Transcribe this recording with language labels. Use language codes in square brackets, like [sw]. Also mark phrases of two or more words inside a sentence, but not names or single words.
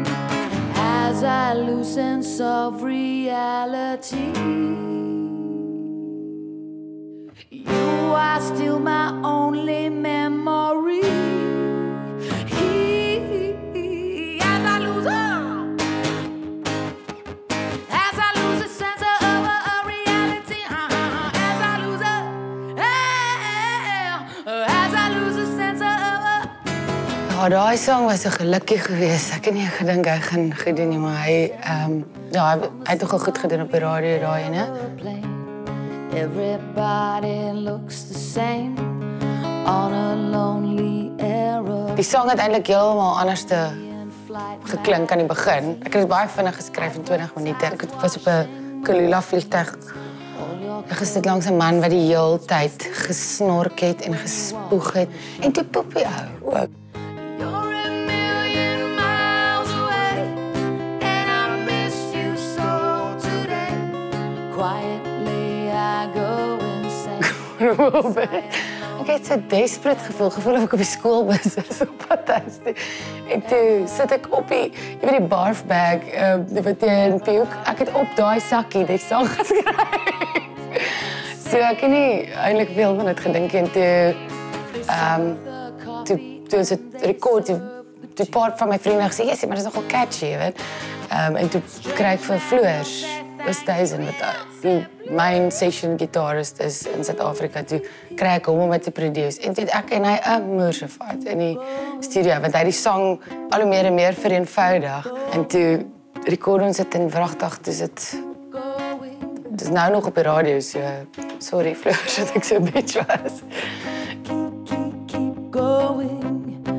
[en] As I lose sense of reality, you are still my only memory. As I lose a sense of reality, as I lose a sense of. [af] Ja, daai song was so gelukkig geweest. Ek het nie gedink hy gaan goed doen nie, maar hy het nogal goed gedoen op die radio daai, né? [en] Everybody looks the same on a lonely aeroplane. [af] Die song het eintlik heeltemal anders geklink aan die begin. Ek het dit baie vinnig geskryf in 20 minute. Ek was op 'n Kulula vliegtuig. Ek gesit langs 'n man wat die hele tyd gesnork het en gespoeg het en toe poepie ou ook. [en] You're a million miles away, and I miss you so today. Quietly I go insane. [af] Ek het so desperate gevoel of ek op die skoolbus is. So fantasties. En toe sit ek op die barfbag, wat in puke. Ek het op daai sakkie die song geskryf. So ek het nie eintlik veel van dit gedink en toe is dit rekord, toe part van my vriende gesê, "Jessie, maar dit is nogal catchy, jy weet." En toe kry ek vir Floors Westhuizen, wat die [en] main session guitarist [af] is in Suid-Afrika, toe kry ek hom om het te produce. En toe het ek en hy 'n moersevat in die studio, want hy die song al hoe meer en meer vereenvoudig. En toe rekord ons dit in wragtig, dis dit is nou nog op die radio, [en] so sorry [af] Floors dat ek so bitch was. [en] Keep going.